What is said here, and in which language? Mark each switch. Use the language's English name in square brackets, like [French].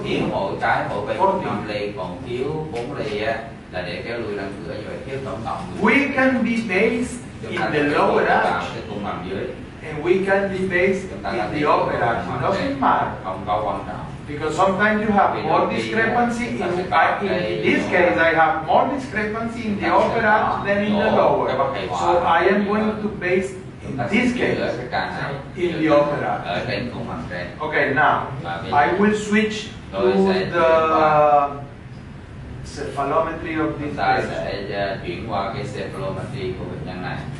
[Vietnamese] mỗi cái mỗi bên 5 ly, còn thiếu 4 ly là để kéo lui răng cửa, như vậy thiếu tổng cộng. [English] We can be based in the lower arch, [Vietnamese] cùng nằm dưới. [English] and we can be based in the upper arch. It doesn't matter. [Vietnamese] Không có quan trọng. [English] Because sometimes you have more discrepancy. In this case, I have more discrepancy in the upper arch than in the lower. So I am going to base in this case in the upper arch. Okay, now I will switch to the cephalometry of this [Vietnamese] ta [English] patient. [Vietnamese] sẽ chuyển qua cái cephalometry của bệnh nhân này.